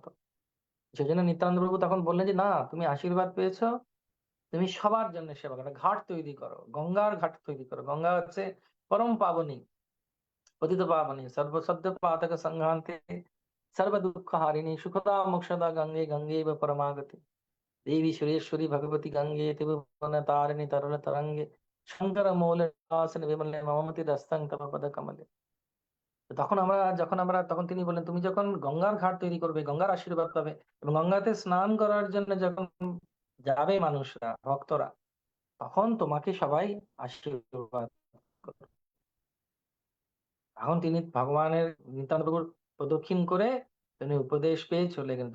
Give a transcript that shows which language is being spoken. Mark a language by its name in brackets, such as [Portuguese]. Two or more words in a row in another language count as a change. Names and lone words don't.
[Bangla] সেই জন্য নিত্যানন্দ প্রভু তখন বললেন যে না, তুমি আশীর্বাদ পেয়েছো, তুমি সবার জন্য সেবা করো, ঘাট তৈরি করো, গঙ্গার ঘাট তৈরি করো। গঙ্গা হচ্ছে [Sanskrit] পরম পাবনী, পতিত পাবনী, সর্বসদ্য পাতক সংঘান্তে, সর্ব দুঃখ হারিণী, সুখদা মোক্ষদা গঙ্গে, গঙ্গে পরমাগতি, देवी सुरेश्वरी भगवती गंगे त्रिभुवन तारिणी तरुण तरंगे, शंकर मौल आसन विमले मममति दस्तং তব পদ কমলে। [Bangla] তখন তিনি বললেন, তুমি যখন গঙ্গার ঘাট তৈরি করবে, গঙ্গার আশীর্বাদ পাবে, এবং গঙ্গাতে স্নান করার জন্য যখন যাবে মানুষরা, ভক্তরা, তখন তোমাকে সবাই আশীর্বাদ করবে। এখন তিনি ভগবানের, নিত্যান্ত প্রভুর প্রদক্ষিণ করে তিনি উপদেশ পেয়ে চলে গেলেন।